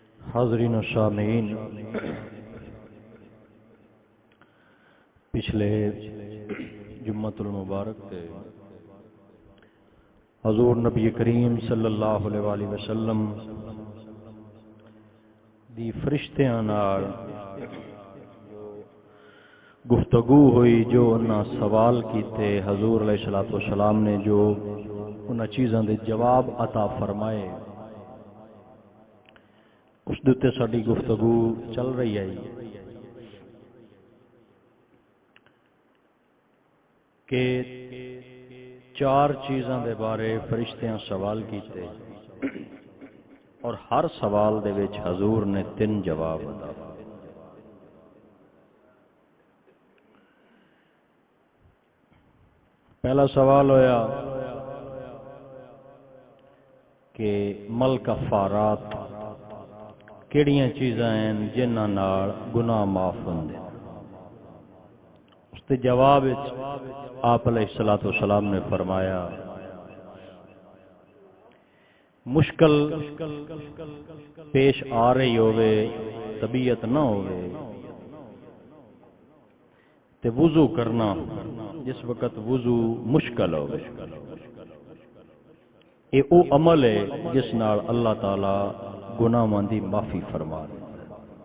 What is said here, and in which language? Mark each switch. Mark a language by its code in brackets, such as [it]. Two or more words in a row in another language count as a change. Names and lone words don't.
[pa] حاضرین و سامعین، پچھلے جمعۃ المبارک تے حضور نبی کریم صلی اللہ علیہ وآلہ وسلم دی فرشتیاں نال گفتگو ہوئی، جو انہاں سوال کیتے، حضور علیہ الصلوۃ والسلام نے جو انہاں چیزاں دے جواب عطا فرمائے، اس دے ساڈی گفتگو چل رہی ہے کہ چار چیزاں دے بارے فرشتیاں سوال کیتے اور ہر سوال دے وچ حضور نے 3 جواب عطا فرمائے۔ پہلا سوال ہویا کہ مل کفارات، کیڑیاں چیزاں ہیں جنہاں نال گناہ معاف ہوندے۔ اس کے جواب وچ آپ علیہ الصلوۃ والسلام نے فرمایا، مشکل پیش آ رہی ہوئے، طبیعت نہ ہوئے تے وضو کرنا، جس وقت وضو مشکل ہوئے، یہ او عمل ہے جس نال اللہ تعالی گناہاں دی معافی فرما دیتا ہے۔